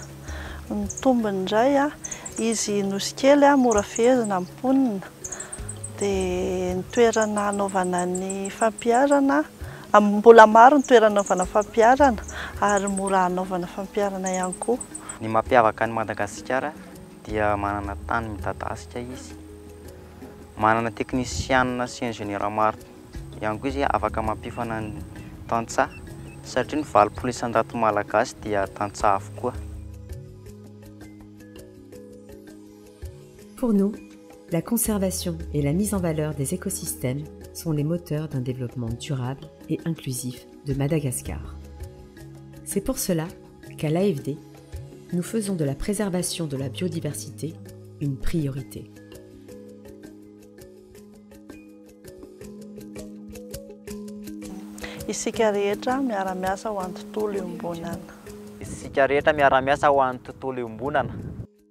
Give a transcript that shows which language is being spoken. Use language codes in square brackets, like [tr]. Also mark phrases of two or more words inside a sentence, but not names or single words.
[mg] Ny tombony indray izy nosy kely mora fehezina amin'ny mponina, dia ny toerana anaovana ny fampiarana mbola maro ny toerana anaovana fampiarana ary mora anaovana fampiarana ihany koa. Ny mampiavaka ny Madagasikara dia manana tany midadasika izy, manana teknisianina sy ingénieur maro ihany koa izy afaka mampifana ny tantsaha satria ny 80% isan-jato malagasy dia tantsaha avokoa. [fr] Pour nous, la conservation et la mise en valeur des écosystèmes sont les moteurs d'un développement durable et inclusif de Madagascar. C'est pour cela qu'à l'AFD, nous faisons de la préservation de la biodiversité une priorité. [mg] Isika rehetra miara-miasa ho an'ny tontolo iombonana. Isika rehetra miara-miasa ho an'ny tontolo iombonana.